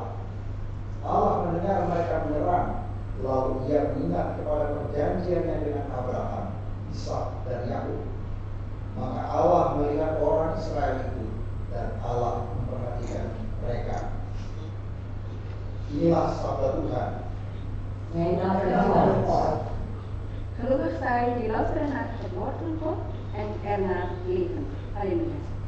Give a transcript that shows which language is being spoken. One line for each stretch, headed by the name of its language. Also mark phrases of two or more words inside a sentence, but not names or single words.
Indonesian: Allah mendengar mereka menyerang. Lalu ia mengingat kepada perjanjiannya dengan Abraham, Ishak dan Yakub. Maka Allah melihat orang Israel itu, dan Allah memperhatikan mereka. Inilah sabda Tuhan.
Dutch: Gelukkig zij die luisteren naar het woord van God en ernaar leven. Halleluja.